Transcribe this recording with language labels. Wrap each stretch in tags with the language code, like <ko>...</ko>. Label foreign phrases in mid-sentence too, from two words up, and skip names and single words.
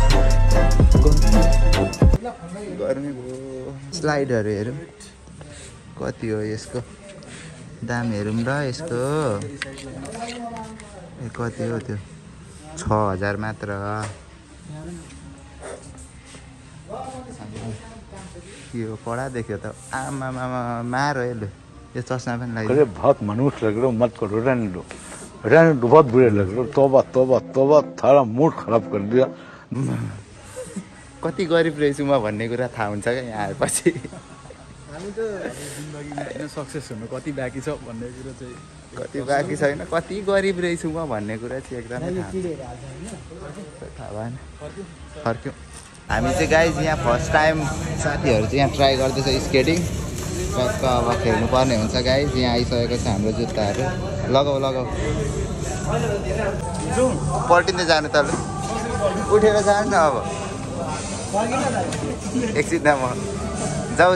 <ne>गर्मी भयो स्लाइडहरू हेरौँ कति हो यसको दाम हेरौँ र यसको कति हो त्यो 6000 मात्र के हो कडा देख्यो त आमा मार हो यसले यो चस्मा पनि लगाइदियो</ne> <hi>अरे बहुत मनुष्य लग रहे हो मत करो रहने दो बहुत बुरे लग रहे हो तोबा तोबा तोबा थारा मूड खराब कर दिया</hi> <ne>कति गरिब रहेछु म भन्ने कुरा थाहा हुन्छ क्या यहाँ आएपछि हामी त जिन्दगीमा हैन सक्सेस हुनु कति बाँकी छ भन्ने कुरा चाहिँ कति बाँकी छैन कति गरिब रहेछु म भन्ने कुरा चाहिँ एकदमै थाहा भएन फर्क्यौँ हामी चाहिँ गाइज यहाँ</ne> <en>first time</en> <ne>साथीहरू चाहिँ यहाँ ट्राई गर्दैछ स्केटिङ टक्क अब खेल्नु पर्ने हुन्छ गाइज यहाँ आइसकेको छ हाम्रो जुत्ताहरू लगाऊ पल्टिँदै जानु त उठेर जानु न अब एकछिन म जाऊ</ne>